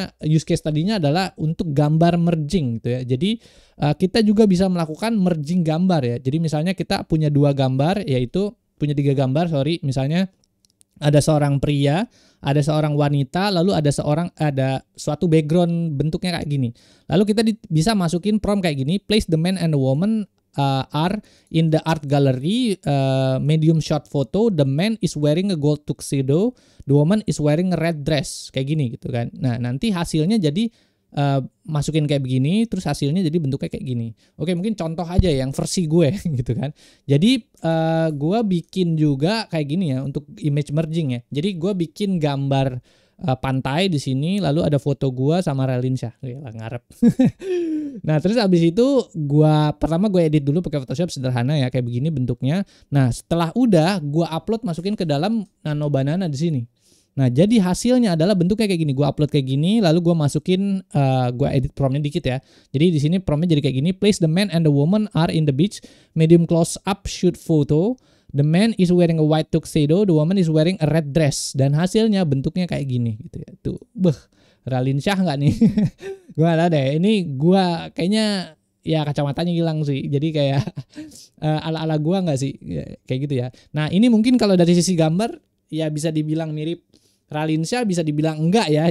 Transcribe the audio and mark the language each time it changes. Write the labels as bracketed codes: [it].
[id] Use case tadinya adalah untuk gambar merging gitu ya. Jadi kita juga bisa melakukan merging gambar ya. Jadi misalnya kita punya 2 gambar, yaitu punya 3 gambar, misalnya ada seorang pria, ada seorang wanita, lalu ada suatu background bentuknya kayak gini. Lalu kita bisa masukin prompt kayak gini, [en] place the man and the woman are in the art gallery, medium shot photo. The man is wearing a gold tuxedo, the woman is wearing a red dress, [id] kayak gini gitu kan. Nah, nanti hasilnya jadi masukin kayak begini, terus hasilnya jadi bentuknya kayak gini. Oke, mungkin contoh aja yang versi gue gitu kan. Jadi gue bikin juga kayak gini ya untuk image merging ya. Jadi gue bikin gambar pantai di sini, lalu ada foto gue sama Ralinsyah. Ngarep. Nah, terus abis itu pertama gue edit dulu pakai Photoshop sederhana ya, kayak begini bentuknya. Nah, setelah udah gue upload, masukin ke dalam Nano Banana di sini. Nah, jadi hasilnya adalah bentuknya kayak gini. Gue upload kayak gini, lalu gue masukin, gue edit promptnya dikit ya. Jadi di sini promptnya jadi kayak gini. [en] Place the man and the woman are in the beach. Medium close up shoot photo. The man is wearing a white tuxedo. The woman is wearing a red dress. [id] Dan hasilnya bentuknya kayak gini gitu ya. Tuh, Ralinsyah nggak nih? Gue gak tau deh. Ini gue kayaknya ya kacamatanya hilang sih. Jadi kayak ala-ala gue nggak sih? Ya, kayak gitu ya. Nah, ini mungkin kalau dari sisi gambar ya bisa dibilang mirip Ralinsyah, bisa dibilang enggak ya.